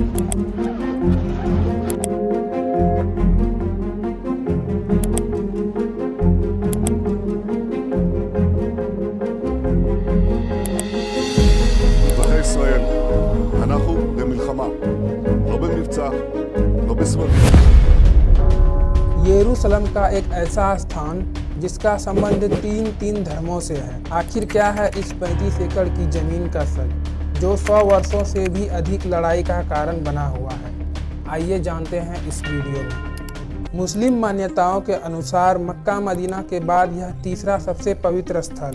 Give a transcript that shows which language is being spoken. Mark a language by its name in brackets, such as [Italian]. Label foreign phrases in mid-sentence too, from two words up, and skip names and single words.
[Hebrew] אזרחי ישראל, אנחנו במלחמה, לא במבצע, לא בסבבים. [Hindi] यरूशलेम का एक ऐसा स्थान जिसका संबंध तीन धर्मों से है। आखिर क्या है इस 35 एकड़ की जमीन का सच, जो 100 वर्षों से भी अधिक लड़ाई का कारण बना हुआ है। आइए जानते हैं इस वीडियो में। मुस्लिम मान्यताओं के अनुसार मक्का मदीना के बाद यह तीसरा सबसे पवित्र स्थल।